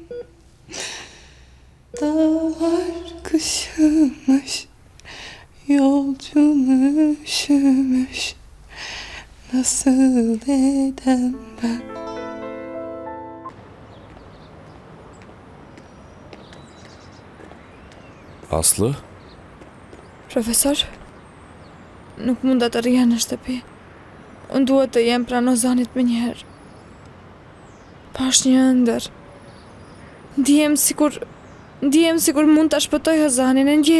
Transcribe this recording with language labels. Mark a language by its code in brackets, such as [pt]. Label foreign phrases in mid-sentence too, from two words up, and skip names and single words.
[tr] Dağlar kışımış yolcum üşümüş nasıl edem ben. [sq] Aslı? Profesor, nuk mund të rria në shtëpi. Unë duhet të jem pranë Ozanit me njëherë. Pash një ëndër. Ndihem sikur mund të shpëtoj Ozanin e ndjej.